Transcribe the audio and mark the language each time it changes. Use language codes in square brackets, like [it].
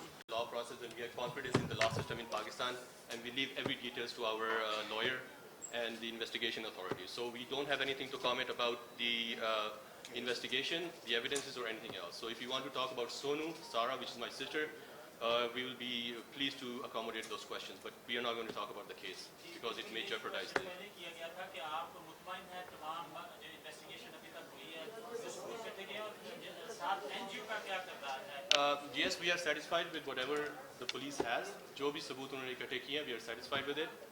[en] Law process, and we have confidence in the law system in Pakistan, and we leave every details to our lawyer and the investigation authorities. So we don't have anything to comment about the investigation, the evidences, or anything else. So if you want to talk about Sonu, Sarah, which is my sister, we will be pleased to accommodate those questions, but we are not going to talk about the case because it may jeopardize the... [ur] پہلے کیا گیا تھا کہ آپ مطمئن ہیں تمام جو انویسٹیگیشن ابھی تک ہوئی ہے جو ثبوت کٹے گئے اور ساتھ این جی او کا کیا کردار ہے؟ [en] Yes, we are satisfied with whatever the police has. [ur] جو بھی ثبوت انہوں نے اکٹھے کیے ہیں, [en] we are satisfied with it.